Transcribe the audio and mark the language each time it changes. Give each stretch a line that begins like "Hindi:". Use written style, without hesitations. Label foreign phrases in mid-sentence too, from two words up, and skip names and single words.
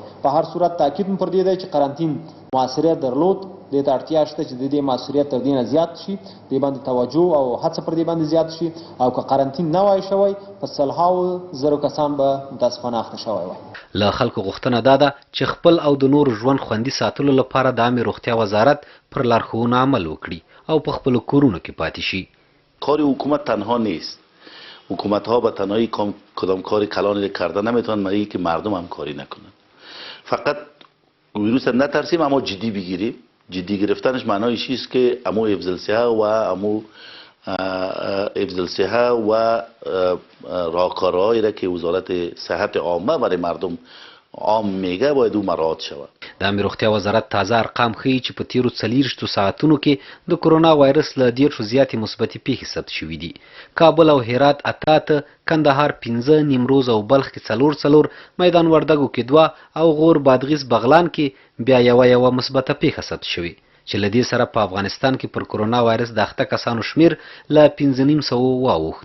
Pashto: په هر صورت تاکید م پر دې دی چې قرنطین موثریت درلود، دې ته اړتیا شته چې د دې موثریت تر دې نه زیات شي، دې باندې توجه او هڅه پر دې باندې زیات شي او که قرنطین نه وای شوی په سلهاو زرو کسان به متاسفانه اخته شوی وای. له خلکو غوښتنه دا ده چې خپل او د نورو ژوند خوندي ساتلو لپاره د عامې روغتیا وزارت پر لارښوونو عمل وکړي او په خپلو کورونو کې پاتې شي.
Persian: کار حکومت تنها نیست. حکومت ها به تنهایی کدام کاری کلانی کرده نمیتونن مگه که مردم هم کاری نکنن. فقط ویروس نترسیم اما جدی بگیریم. جدی گرفتنش معنایش چیست که امو حفظ الصحه و راهکارهایی را که وزارت صحت عامه برای مردم عام میگه باید او مراعات شود.
Pashto: د عامه روغتیا وزارت تازه ارقام ښیي چې په تیرو 24 ساعتونو کې د کرونا وایرس له 10 زیاتې مثبتې پیښې ثبت شوي دي. کابل او هرات 8، کندهار 5، نیمروز او بلخ کې 4، میدان وردګو کې 2 او غور، بادغیس، بغلان کې بیا یوه مثبته پیښه ثبت شوې چې له دې سره په افغانستان کې پر کرونا وایرس د اخته کسانو شمیر له 5.5 واوښت.